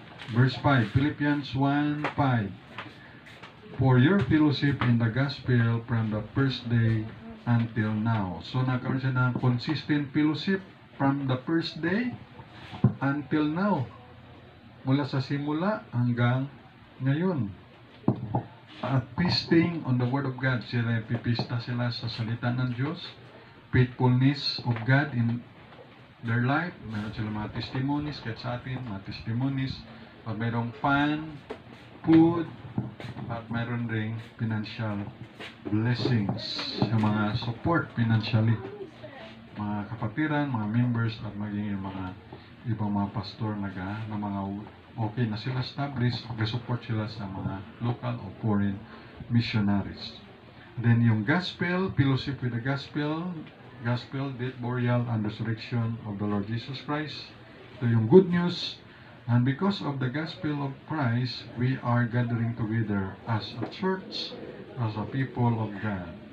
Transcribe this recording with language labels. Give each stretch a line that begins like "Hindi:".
English: Verse 5, Philippians 1:5. For your fellowship in the gospel from the first day until now.
Filipino: So nagkaroon siya ng
English: consistent fellowship from the first day until now.
Filipino: Mula sa simula hanggang ngayon. At
English: feasting on the Word of God.
Filipino: Sila pipista sila sa salita ng Diyos.
English: Faithfulness of God in their life.
Filipino: Meron sila mga testimonies. Kahit sa atin, mga testimonies. At mayroong fun, food, at mayroon ring financial blessings. Yung mga support financially. Mga kapatiran, mga members, at maging yung mga ibang mga pastor na mga okay na sila established, mag-support sila sa mga local o foreign missionaries.
English: Then yung gospel, fellowship with the gospel, death, burial, and resurrection of the Lord Jesus Christ.
Filipino: Ito yung
English: good news. And because of the gospel of Christ, we are gathering together as a church, as a people of God.